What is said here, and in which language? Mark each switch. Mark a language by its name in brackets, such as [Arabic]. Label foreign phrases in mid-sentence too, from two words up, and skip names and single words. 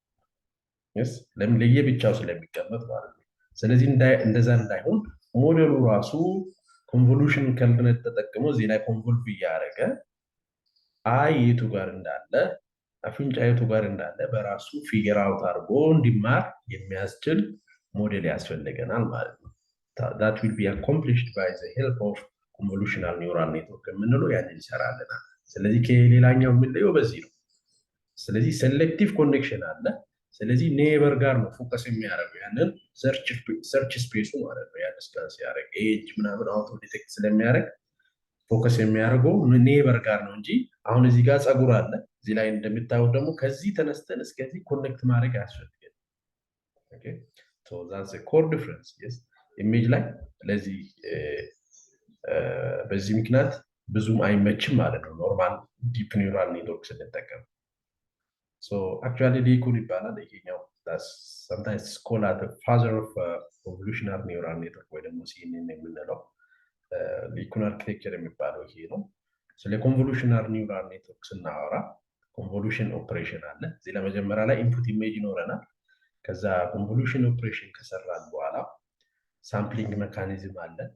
[Amharic] ለምን ለየብቻው ስለሚቀመጥ ማለት ነው። ስለዚህ እንደዛ እንዳይሆን ሞዴሉ ራሱ ኮንቮሉሽን ከልብነት ተጠቅሞ እዚህ ላይ ኮንቮልቭ እያደረገ አይ የቱ ጋር እንዳለ አፍንጫ የቱ ጋር እንዳለ በራሱ [English] figure out [Amharic] አድርጎ እንዲማር የሚያስችል ሞዴል ያስፈልገናል ማለት ነው። [English] that will be accomplished by the help of convolutional neural [Amharic] network የምንለው ያንን ይሰራልናል። ስለዚህ ከሌላኛው የምንለየው በዚህ ነው። ስለዚህ [English] selective connection [Amharic] አለ። ስለዚህ ኔበር ጋር ነው ፎከስ የሚያደርገው ያንን [English] search space [Amharic] ማለት ነው። ያን ስካን ሲያደርግ ኤጅ ምናምን [English] auto detect [Amharic] ስለሚያደርግ ፎከስ የሚያደርገው ኔበር ጋር ነው እንጂ አሁን እዚህ ጋር ፀጉር አለ። እዚህ ላይ እንደምታዩት ደግሞ ከዚህ ተነስተን እስከዚህ ኮኔክት ማድረግ ያስፈልጋል። ኦኬ [English] so that's a core difference. [Amharic] yes ኢሜጅ ላይ ለዚህ በዚህ ምክንያት ብዙም አይመችም ማለት ነው [English] normal deep neural network [Amharic] ስንጠቀም። [English] so actually [Amharic] ሊኩን ይባላል ይሄኛው [English] that's sometimes called as the father of convolutional neural network [Amharic] ወይ ደግሞ CNN የምንለው ሊኩን አርኪቴክቸር የሚባለው ይሄ ነው። ስለ [English] convolutional neural network [Amharic] ስናወራ [English] convolution operation [Amharic] አለ። እዚህ ለመጀመሪያ ላይ [English] input image [Amharic] ይኖረናል። ከዛ [English] convolution operation [Amharic] ከሰራን በኋላ [English] sampling mechanism [Amharic] አለ።